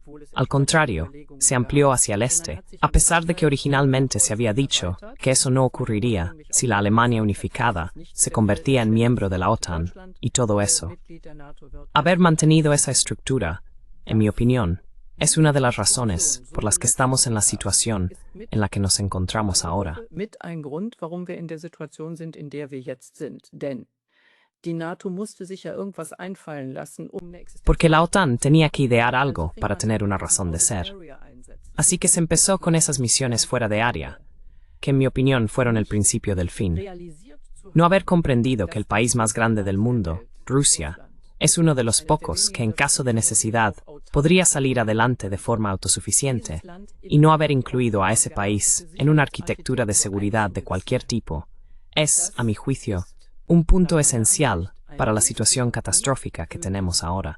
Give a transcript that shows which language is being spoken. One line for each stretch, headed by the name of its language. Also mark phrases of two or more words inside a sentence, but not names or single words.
Spanish: Al contrario, se amplió hacia el este, a pesar de que originalmente se había dicho que eso no ocurriría si la Alemania unificada se convertía en miembro de la OTAN y todo eso. Haber mantenido esa estructura, en mi opinión, es una de las razones por las que estamos en la situación en la que nos encontramos ahora.
German: Mit ein Grund, warum wir in der Situation sind, in der wir jetzt sind. Denn die NATO musste sich ja irgendwas einfallen lassen,
Spanish: Porque la OTAN tenía que idear algo para tener una razón de ser. Así que se empezó con esas misiones fuera de área, que en mi opinión fueron el principio del fin. No haber comprendido que el país más grande del mundo, Rusia, es uno de los pocos que en caso de necesidad podría salir adelante de forma autosuficiente, y no haber incluido a ese país en una arquitectura de seguridad de cualquier tipo, es, a mi juicio, un punto esencial para la situación catastrófica que tenemos ahora.